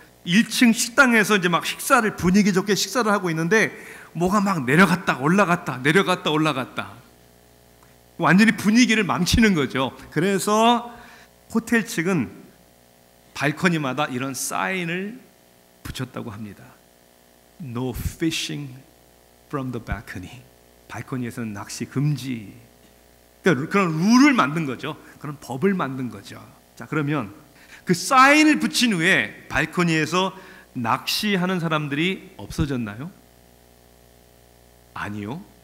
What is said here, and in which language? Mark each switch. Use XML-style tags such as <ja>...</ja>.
<ko>1층 식당에서 이제 막 식사를 분위기 좋게 식사를 하고 있는데 뭐가 막 내려갔다 올라갔다 내려갔다 올라갔다 완전히 분위기를 망치는 거죠. 그래서 호텔 측은 발코니마다 이런 사인을 붙였다고 합니다.</ko> <en>No fishing from the balcony.</en> <ko>발코니에서는 낚시 금지. 그러니까 그런 룰을 만든 거죠. 그런 법을 만든 거죠. 자, 그러면 그 사인을 붙인 후에 발코니에서 낚시하는 사람들이 없어졌나요? 아니요.</ko>